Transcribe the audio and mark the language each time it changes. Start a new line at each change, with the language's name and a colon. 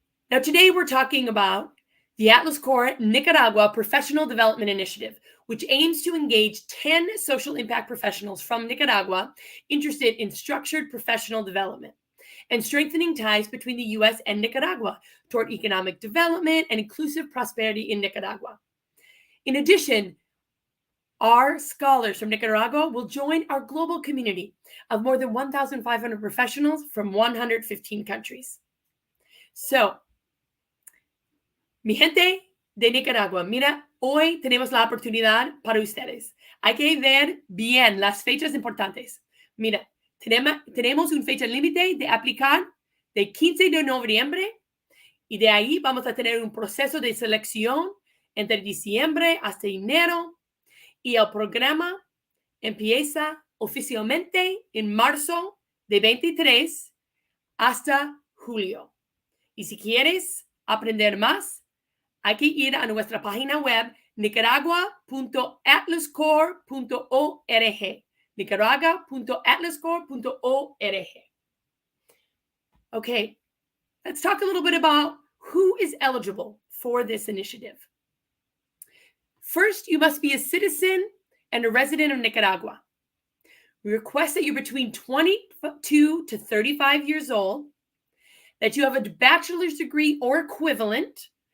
English: Now, today we're talking about the Atlas Core Nicaragua Professional Development Initiative, which aims to engage 10 social impact professionals from Nicaragua interested in structured professional development and strengthening ties between the U.S. and Nicaragua toward economic development and inclusive prosperity in Nicaragua. In addition, our scholars from Nicaragua will join our global community of more than 1,500 professionals from 115 countries.
Spanish: So, mi gente de Nicaragua, mira, hoy tenemos la oportunidad para ustedes. Hay que ver bien las fechas importantes. Mira, tenemos una fecha límite de aplicar de 15 de noviembre y de ahí vamos a tener un proceso de selección entre diciembre hasta enero y el programa empieza oficialmente en marzo de 23 hasta julio. Y si quieres aprender más, hay que ir a nuestra página web nicaragua.atlascore.org. nicaragua.atlascore.org.
English: Okay, let's talk a little bit about who is eligible for this initiative. First, you must be a citizen and a resident of Nicaragua. We request that you're between 22 to 35 years old, that you have a bachelor's degree or equivalent.